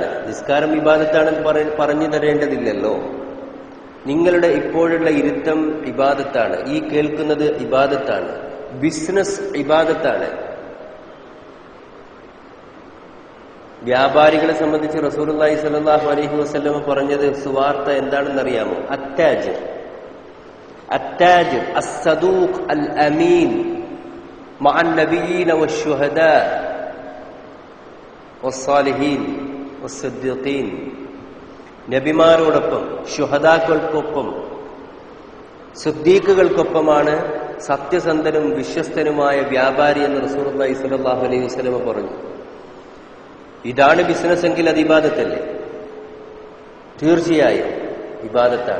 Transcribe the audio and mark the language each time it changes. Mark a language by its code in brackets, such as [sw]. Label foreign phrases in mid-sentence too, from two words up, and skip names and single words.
[ml] നിസ്കാരം ഇബാദത്താണെന്ന് പറഞ്ഞു തരേണ്ടതില്ലല്ലോ. നിങ്ങളുടെ ഇപ്പോഴുള്ള ഇരുത്തം ഇബാദത്താണ്. ഈ കേൾക്കുന്നത് ഇബാദത്താണ്. ബിസിനസ് ഇബാദത്താണ്. വ്യാപാരികളെ സംബന്ധിച്ച് [ar] رسول الله صلى الله عليه وسلم [ml] പറഞ്ഞത് സുവാർത്ത എന്താണെന്നറിയാമോ? അത്താജിർ, [ar] التاجر الصدوق الأمين مع النبيين والشهداء والصالحين والصديقين. [ml] നബിമാരോടൊപ്പം ശുഹദാക്കൾക്കൊപ്പം സിദ്ദീഖുകൾക്കൊപ്പമാണ് സത്യസന്ധനും വിശ്വസ്തനുമായ വ്യാപാരി എന്ന് [ar] رسول الله صلى الله عليه وسلم [ml] പറഞ്ഞു. ഇതാണ് ബിസിനസ് എങ്കിൽ അത് ഇബാദത്തല്ലേ? തീർച്ചയായും ഇബാദത്താണ്.